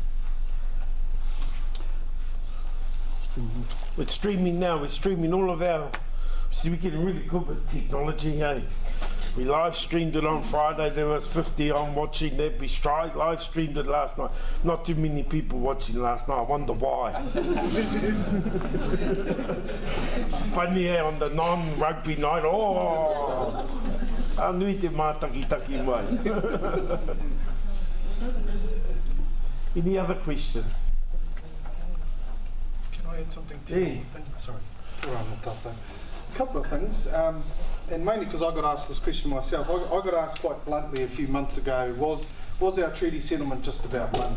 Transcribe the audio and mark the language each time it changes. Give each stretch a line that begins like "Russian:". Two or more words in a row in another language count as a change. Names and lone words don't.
English: We're streaming now, we're streaming all of our, see, we're getting really good with technology, hey? We live streamed it on Friday, there was 50 on watching that. We live streamed it last night. Not too many people watching last night, I wonder why. Funny on the non-rugby night, oh!
Māori: Anui te mātaki mai.
English: Any other questions? Can I add something to you? Sorry. A couple of things, and mainly because I got asked this question myself. I got asked quite bluntly a few months ago, was our treaty settlement just about money?